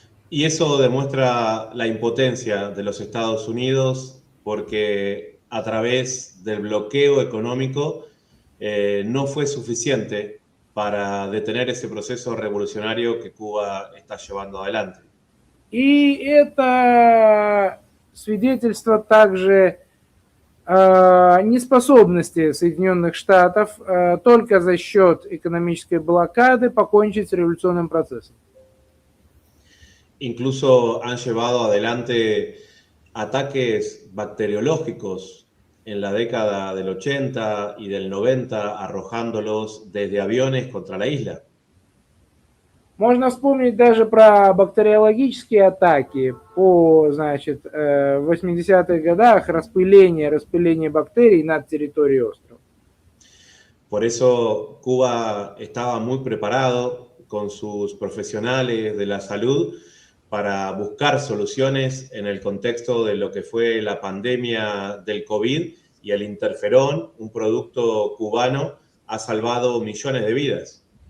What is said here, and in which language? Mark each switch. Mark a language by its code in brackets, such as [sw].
[es] Y eso demuestra la impotencia de los Estados Unidos porque a través del bloqueo económico no fue suficiente para detener ese proceso revolucionario que Cuba está llevando adelante. [ru] И это свидетельство также неспособности Соединенных Штатов только за счет экономической блокады покончить с революционным процессом. [es] Incluso han llevado adelante ataques bacteriológicos en la década del 80 y del 90, arrojándolos desde aviones contra la isla. [ru] Можно вспомнить даже про бактериологические атаки в 80-х годах, распыление бактерий над территорией острова. [es] Por eso Cuba estaba muy preparado con sus profesionales de la salud para buscar soluciones en el contexto de lo que fue la pandemia del COVID, y el interferón, un producto cubano, ha salvado millones de vidas.